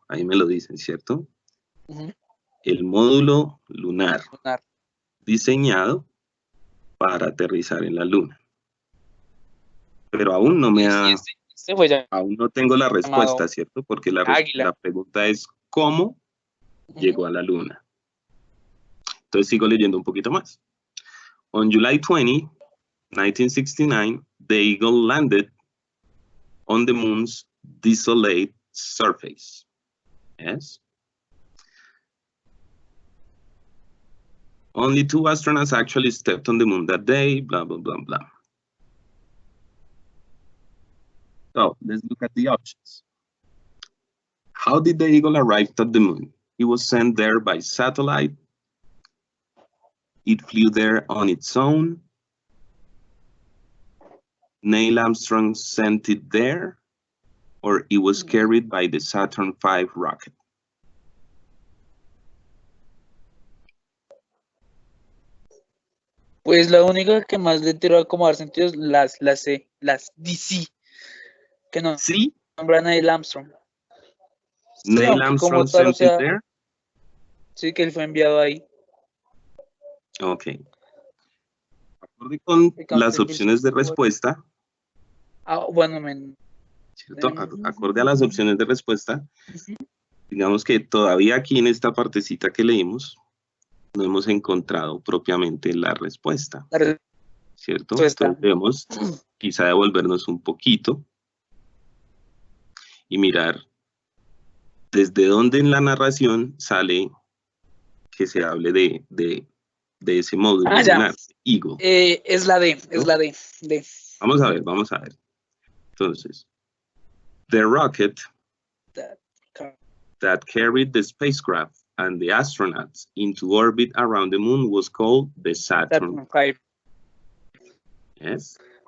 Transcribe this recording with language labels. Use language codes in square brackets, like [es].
[es] Ahí me lo dicen, ¿cierto? El módulo lunar diseñado para aterrizar en la luna. Pero aún no me ha... aún no tengo la respuesta, ¿cierto? Porque la pregunta es ¿cómo llegó a la luna? Entonces sigo leyendo un poquito más. [en] On July 20, 1969, the Eagle landed on the moon's desolate surface. Yes. Only 2 astronauts actually stepped on the moon that day, blah, blah, blah, blah. So let's look at the options. How did the Eagle arrive at the moon? It was sent there by satellite. It flew there on its own. Neil Armstrong sent it there, or it was carried by the Saturn V rocket. [es] Pues la única que más le tiró a acomodar sentidos, las DC, que no ¿Sí? nombra Neil Armstrong. [en] Neil Armstrong sent it there? [es] Sí, que él fue enviado ahí. Ok. Acorde con las opciones de respuesta. Bueno, ¿cierto? Acorde a las opciones de respuesta, digamos que todavía aquí en esta partecita que leímos, no hemos encontrado propiamente la respuesta, ¿cierto? Entonces debemos quizá devolvernos un poquito y mirar desde dónde en la narración sale que se hable de ese módulo lunar, Eagle. Es la D, ¿no? Es la D. Vamos a ver. [en] Entonces, the rocket that carried the spacecraft and the astronauts into orbit around the moon was called the Saturn V. Yes.